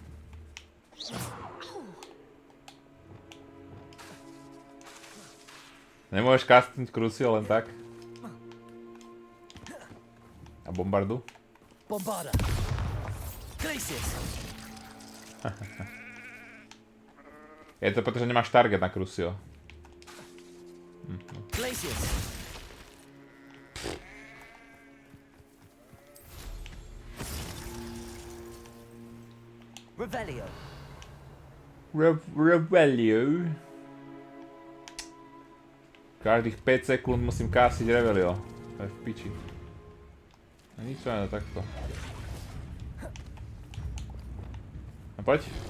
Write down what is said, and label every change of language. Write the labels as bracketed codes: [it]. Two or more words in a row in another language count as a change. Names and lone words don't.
[sk] Nemôžeš castnúť Crucio len tak? A bombardu? Bombarda! Glacius! Je to preto, že nemáš target na Crucio. Glacius! Revelio! Revelio. Každých 5 sekúnd musím kásiť Revelio. To je v piči. A nič to takto. A poď.